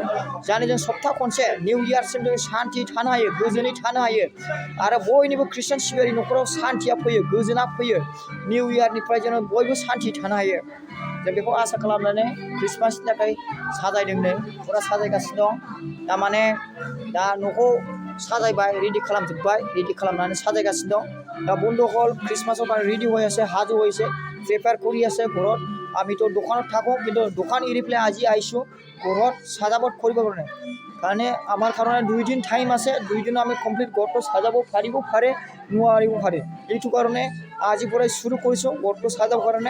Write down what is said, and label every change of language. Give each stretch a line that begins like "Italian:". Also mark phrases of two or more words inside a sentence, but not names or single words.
Bodo: जाहाथे जों सप्ता खनसे निउ इयारसिम जों शान्ति थानो हायो, गोजोनै थानो हायो आरो बयनिबो खृष्टान सिबियारि न'खराव शान्तिया फैयो, गोजोना फैयो। निउ इयारनिफ्राय जों बयबो शान्ति थानो हायो। जों बेखौ आसा खालामनानै क्रिसमासनि थाखाय साजायदों, नै फुरा साजायगासिनो दं। तारमाने दा न'खौ साजायबाय, रेडि खालामजोब्बाय, रेडि खालामनानै साजायगासिनो दं।
Assamese: दा বন্ধু হল ক্রিসমাসৰ কাৰণে ৰেডি হৈ আছে, সাজু হৈছে, প্ৰিপেয়াৰ কৰি আছে ঘৰত। আমিতো দোকানত থাকোঁ কিন্তু দোকান এৰি পেলাই আজি আহিছোঁ ঘৰত সাজাবট কৰিব কাৰণে আমাৰ কাৰণে 2 দিন টাইম আছে। 2 দিন আমি কমপ্লিট ঘৰটো সাজাব পাৰিব পাৰে, নোৱাৰিব পাৰে। এইটো কাৰণে আজি পৰাই শুরু কৰিছোঁ ঘৰটো সাজাব কাৰণে।